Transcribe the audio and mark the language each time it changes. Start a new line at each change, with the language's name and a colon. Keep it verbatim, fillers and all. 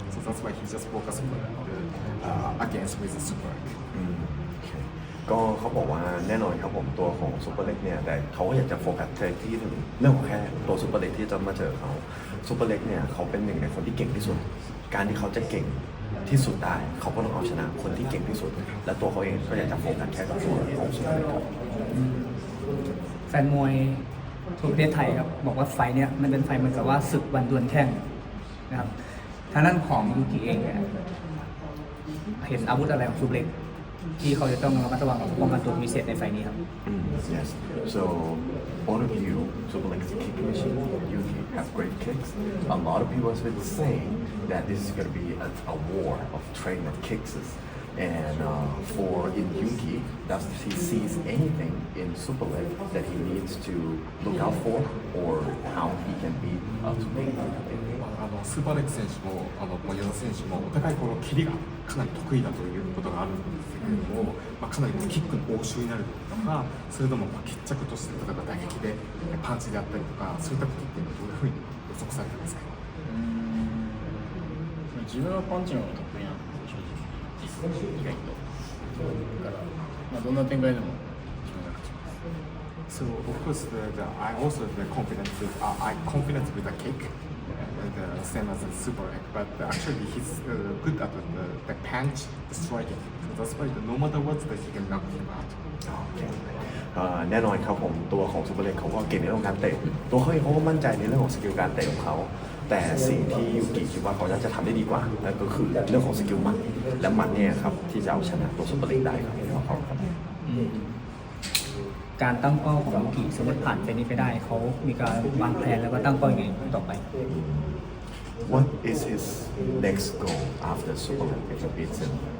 English: So that's why he just focused on the, uh, against with the Super Leg.
Thai: ก็เขาบอกว่าแน่นอนครับผมตัวของซุปเปอร์เล็กเนี่ยแต่เขาก็อยากจะโฟกัสที่ถึงเรื่องของแค่ตัวซุปเปอร์เล็กที่จะมาเจอเขาซุปเปอร์เล็กเนี่ยเขาเป็นหนึ่งในคนที่เก่งที่สุดการที่เขาจะเก่งที่สุดได้เขาก็ต้องเอาชนะคนที่เก่งที่สุดและตัวเขาเองก็อยากจะโฟกัสแค่กับตัวของซุปเปอร์เล็กครับ แฟนมวยทั่วประเทศไทยครับบอกว่าไฟเนี่ยมันเป็นไฟเหมือนกับว่าศึกวันดวลแข้งนะครับทางด้านของยูกิเองเนี่ยเห็นอาวุธอะไรของซุปเปอร์เล็กที่เขาจะต้องระมัดระวังกับป้องกันตัวพิเศษในไฟนี้ครับ
English: Yes, so all of you, Superleg's kick machine, you have great kicks. A lot of people have been saying that this is going to be a, a war of trainer kicks, and uh, for in Yuki, does he sees anything in Superleg that he needs to look out for, or how he can beat up to make it?
Japanese: あのスーパーレック選手もあの矢田選手もお互いこの蹴りがかなり得意だということがあるんですけれども、まあ、かなりキックの応酬になるとかそれともまあ決着として例えば打撃でパンチであったりとかそういったことってどういうふうに予測されてますか？うーん自分はパンチの方が得意なんですよ正直意外とだから、まあ、どんな展開でも自分が勝ちます
English: So of course the, the, I also the confidence with uh, I confidence with the kick. The same as the Super Egg, but actually he's uh, good at the, the punch, the striking. So that's why no matter what, he can knock him out. Okay.
Thai: แน่นอนครับผมตัวของ Super Egg เขาก็เก่งในเรื่องการเตะตัวเขาเองเขาก็มั่นใจในเรื่องของสกิลการเตะของเขาแต่สิ่งที่ยูกิคิดว่าเขาจะทำได้ดีกว่านั่นก็คือเรื่องของสกิลหมัดและหมัดเนี่ยครับที่จะเอาชนะตัว Super Egg ได้ครับของเขาครับ การตั้งเป้าของยูกิสมมติผ่านไปนี้ไปได้เขามีการวางแผนแล้วก็ตั้งเป้าอย่างไรต่อไป
English: What is his next goal after Superleg beats him?